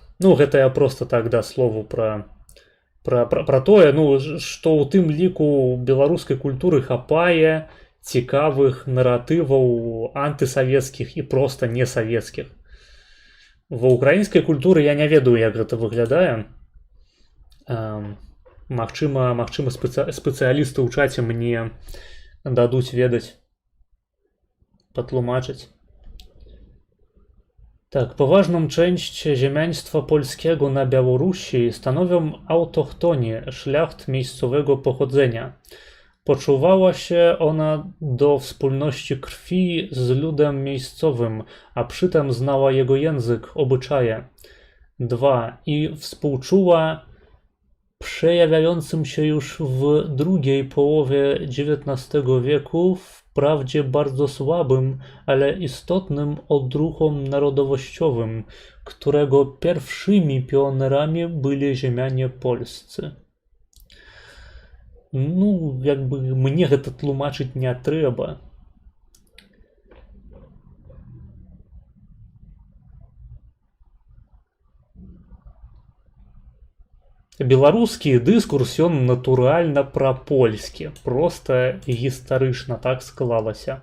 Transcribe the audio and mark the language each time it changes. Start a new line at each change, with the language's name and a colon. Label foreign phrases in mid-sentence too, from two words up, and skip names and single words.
Belarusian: Ну, гэта я проста так да слову пра тое, ну, што ў тым ліку беларускай культуры хапае цікавых наратываў антысавецкіх і проста несавецкіх. Ва ўкраінскай культуры я не ведаю, як гэта выглядае. Магчыма, спецыялісты ў чаце мне дадуць ведаць, патлумачыць.
Polish: Tak, poważną część ziemiaństwa polskiego na Białorusi stanowią autochtoni, szlacht miejscowego pochodzenia. Poczuwała się ona do wspólności krwi z ludem miejscowym, a przytem znała jego język, obyczaje. 2. I współczuła przejawiającym się już w drugiej połowie XIX wieku wprawdzie bardzo słabym, ale istotnym odruchom narodowościowym, którego pierwszymi pionerami byli ziemianie polscy.
Belarusian: Ну, якби мне гэта тлумачыць не трэба. Беларускі дыскурс, ён натуральна прапольскі, проста гістарычна так склалася.